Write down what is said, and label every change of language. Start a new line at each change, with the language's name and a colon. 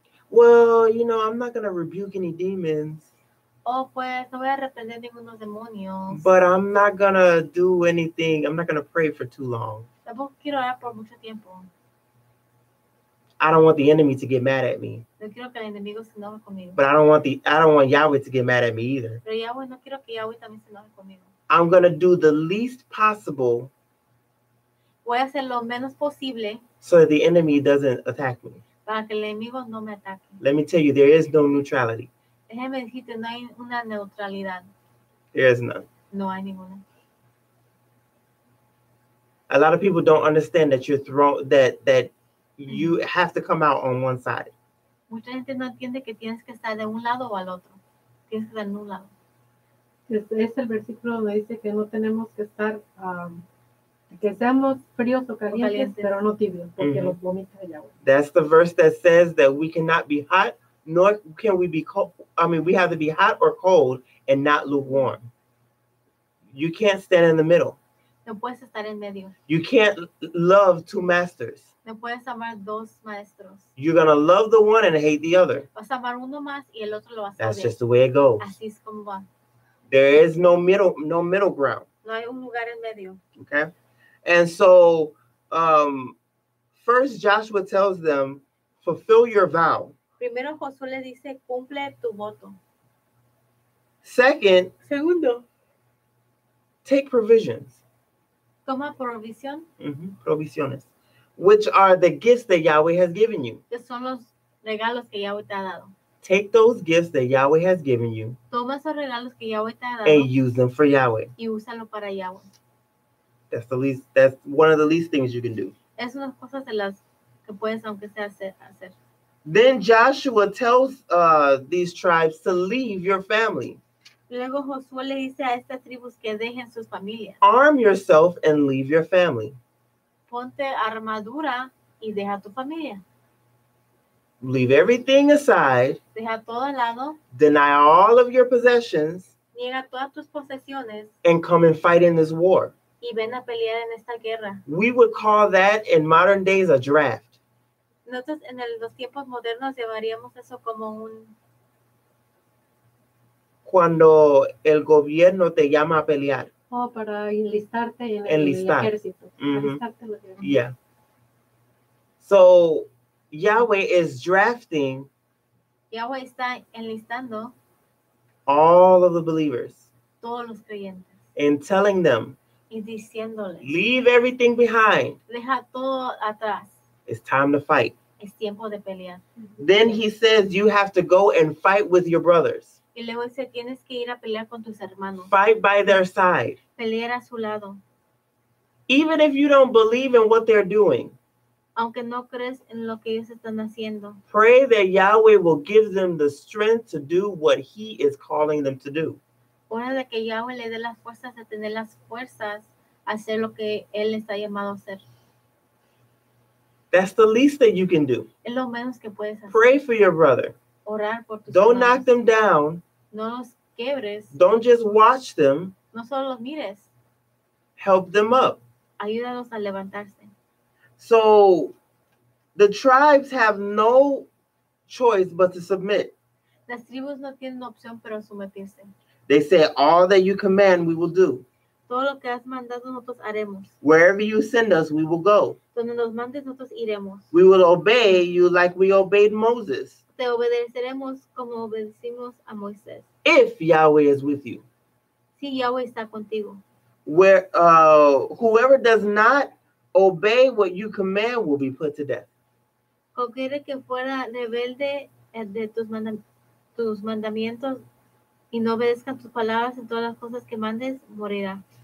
English: Well, I'm not going to rebuke any demons,
Spanish: Oh, pues no voy a reprender ningunos demonios.
English: but I'm not going to do anything. I'm not going to pray for too long.
Spanish: Tampoco quiero orar por mucho tiempo.
English: I don't want the enemy to get mad at me,
Spanish: No quiero que el enemigo se enoje conmigo.
English: but I don't want Yahweh to get mad at me either.
Spanish: Pero Yahweh, no quiero que Yahweh también se enoje conmigo.
English: I'm going to do the least possible
Spanish: Voy a hacer lo menos posible
English: so that the enemy doesn't attack me.
Spanish: para que el enemigo no me ataque.
English: Let me tell you, there is no neutrality.
Spanish: Déjeme decirte, no hay una neutralidad.
English: There is none.
Spanish: No hay ninguna.
English: A lot of people don't understand that that you have to come out on one side.
Spanish: Mucha gente no entiende que tienes que estar de un lado o al otro. Tienes que estar en un lado. Es el versículo donde dice que no tenemos que estar, que seamos fríos o calientes, pero no tibios, porque los vomita el agua.
English: That's the verse that says that we cannot be hot, nor can we be cold. I mean, we have to be hot or cold and not lukewarm. You can't stand in the middle.
Spanish: No puedes estar en medio.
English: You can't love two masters.
Spanish: No puedes amar dos maestros.
English: You're going to love the one and hate the other.
Spanish: Vas a amar uno más y el otro lo vas a
English: That's
Spanish: odiar.
English: just the way it goes.
Spanish: Así es como va.
English: There is no middle ground.
Spanish: No hay un lugar en medio.
English: Okay. And so, first Joshua tells them, fulfill your vow.
Spanish: Primero Josué le dice, cumple tu voto.
English: Second,
Spanish: Segundo,
English: take provisions.
Spanish: toma provisión,
English: Provisiones, which are the gifts that Yahweh has given you.
Spanish: que son los regalos que Yahweh te ha dado.
English: Take those gifts that Yahweh has given you
Spanish: Toma esos regalos que Yahweh te ha dado
English: and use them for Yahweh.
Spanish: y úsalo para Yahweh.
English: That's one of the least things you can do.
Spanish: Es unas cosas de las que puedes, aunque sea, hacer.
English: Then Joshua tells these tribes to leave your family.
Spanish: Luego Josué le dice a estas tribus que dejen sus familias.
English: Arm yourself and leave your family.
Spanish: Ponte armadura y deja tu familia.
English: Leave everything aside.
Spanish: Deja todo al lado,
English: Deny all of your possessions
Spanish: niega todas tus posesiones
English: and come and fight in this war.
Spanish: y ven a pelear en esta guerra.
English: We would call that in modern days a draft.
Spanish: Nosotros en los tiempos modernos llamaríamos eso como un... Cuando el gobierno te llama a pelear. Oh, para enlistarte en el ejército. Alistarte en el ejército.
English: Yeah. So Yahweh is drafting
Spanish: Yahweh está enlistando
English: all of the believers
Spanish: todos los creyentes
English: and telling them,
Spanish: y diciéndoles,
English: leave everything behind.
Spanish: deja todo atrás.
English: It's time to fight.
Spanish: Es tiempo de pelear.
English: Then he says you have to go and fight with your brothers.
Spanish: Y luego dice, tienes que ir a pelear con tus hermanos.
English: Fight by their side.
Spanish: Pelear a su lado.
English: Even if you don't believe in what they're doing.
Spanish: aunque no crees en lo que ellos están haciendo.
English: Pray that Yahweh will give them the strength to do what He is calling them to do.
Spanish: Ora de que Yahweh le dé las fuerzas de tener las fuerzas a hacer lo que Él está llamado a hacer.
English: That's the least that you can do.
Spanish: Es lo menos que puedes hacer.
English: Pray for your brother.
Spanish: Orar por tus
English: Don't
Spanish: hermanos.
English: knock them down.
Spanish: No los quebres.
English: Don't just watch them.
Spanish: No solo los mires.
English: Help them up.
Spanish: Ayúdalos a levantarse.
English: So the tribes have no choice but to submit.
Spanish: Las tribus no tienen opción pero someterse.
English: They say, all that you command, we will do.
Spanish: Todo lo que has mandado nosotros haremos.
English: Wherever you send us, we will go.
Spanish: Donde nos mandes nosotros iremos.
English: We will obey you like we obeyed Moses.
Spanish: Te obedeceremos como obedecimos a Moisés.
English: If Yahweh is with you.
Spanish: Si Yahweh está contigo.
English: Where whoever does not obey what you command will be put to death.
Spanish: Cualquiera que fuera rebelde de tus mandamientos y no obedezcan tus palabras en todas las cosas que mandes, morirá.